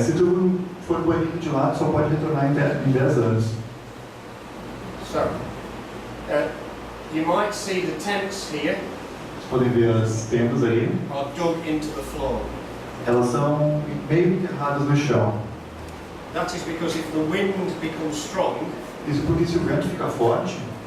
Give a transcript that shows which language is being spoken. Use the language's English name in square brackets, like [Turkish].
[Portuguese] Se tu for banido de lá, tu só pode retornar em 10 anos. [English] So, you might see the tents here [Portuguese] Vocês podem ver as tendas aí. [English] are dug into the floor. [Portuguese] Elas são meio enterradas no chão. [English] That is because if the wind becomes strong, [Portuguese] Isso porque se o vento ficar forte,